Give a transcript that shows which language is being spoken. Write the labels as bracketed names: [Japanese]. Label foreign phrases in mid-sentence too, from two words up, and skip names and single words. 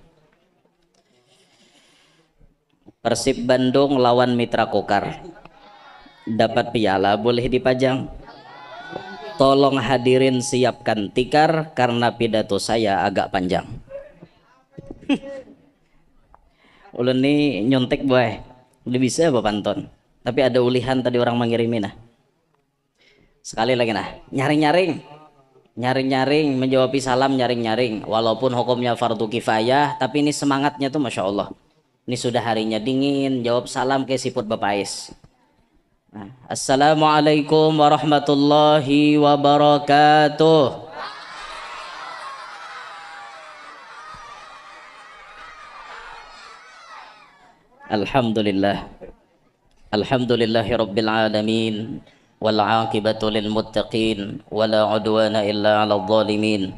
[Indonesian] Persib Bandung lawan Mitra Kukar. Dapat piala boleh dipajang. Tolong hadirin siapkan tikar karena pidato saya agak panjang. [Banjar] Ulun nih nyontek boy. [Indonesian] Udah bisa apa panton? [Banjar] Tapi ada ulihan tadi orang mengirimin nah. Sekali lagi nah, nyaring-nyaring menjawab salam nyaring-nyaring. [Indonesian] Walaupun hukumnya [Arabic] فرض كفاية, [Indonesian] tapi ini semangatnya tuh [Arabic] ما شاء الله. [Banjar] Ini sudah harinya dingin, jawab salam kayak siput bapais. [Arabic] Nah, السلام عليكم ورحمة الله وبركاته. Alhamdulillah. الحمد لله رب العالمين والعاقبة للمتقين ولا عدوان إلا على الظالمين.